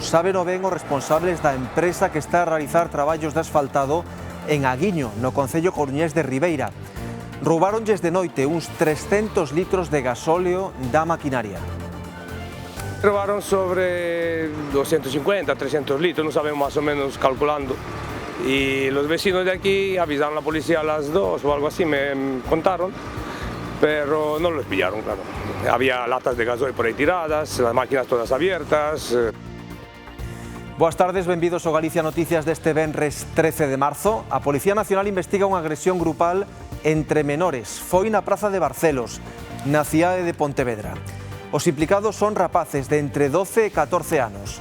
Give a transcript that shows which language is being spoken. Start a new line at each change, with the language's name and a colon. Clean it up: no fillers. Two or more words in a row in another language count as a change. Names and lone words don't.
Galician: Sábeno ben os responsables da empresa que está a realizar traballos de asfaltado en Aguiño, no concello coruñés de Ribeira. Roubáronlles de noite uns 300 litros de gasóleo da maquinaria.
Spanish: Robaron sobre 250, 300 litros, no sabemos más o menos calculando. Y los vecinos de aquí avisaron a la policía a las 2 o algo así, me contaron. Pero no los pillaron, claro. Había latas de gasoil
Galician: por aí
Spanish: tiradas, las máquinas todas abiertas.
Galician: Boas tardes, benvidos ao Galicia Noticias deste venres 13 de marzo. A Policía Nacional investiga unha agresión grupal entre menores. Foi na Praza de Barcelos, na cidade de Pontevedra. Os implicados son rapaces de entre 12 e 14 anos.